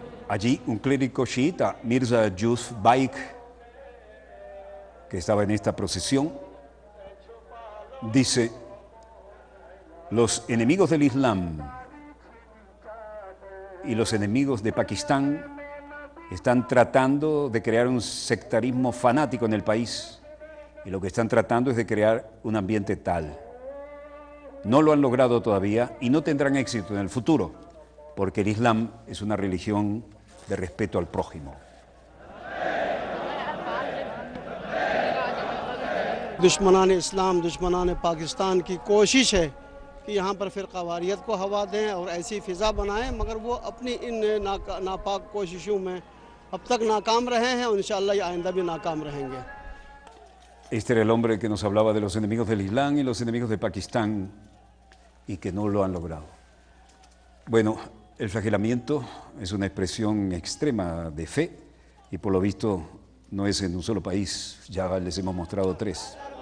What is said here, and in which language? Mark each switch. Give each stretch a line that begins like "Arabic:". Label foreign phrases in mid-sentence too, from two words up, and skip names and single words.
Spanish: Allí un clérigo chiita, Mirza Yusuf Baik, que estaba en esta procesión, dice: los enemigos del Islam y los enemigos de Pakistán están tratando de crear un sectarismo fanático en el país, y lo que están tratando es de crear un ambiente tal. No lo han logrado todavía y no tendrán éxito en el futuro, porque el Islam es una religión de respeto al prójimo.
Urdu: دشمنان اسلام، دشمنان پاکستان کی کوشش ہے کہ یہاں پر فرقہ واریت کو ہوا دیں اور ایسی فضا بنائیں، مگر وہ اپنی ان ناپاک کوششوں میں اب تک ناکام رہے ہیں اور
Arabic: إن شاء الله
Urdu: یہ آئندہ بھی ناکام رہیں گے.
Spanish: Este era el hombre que nos hablaba de los enemigos del Islam y los enemigos de Pakistán y que no lo han logrado. Bueno, el flagelamiento es una expresión extrema de fe y por lo visto no es en un solo país, ya les hemos mostrado 3.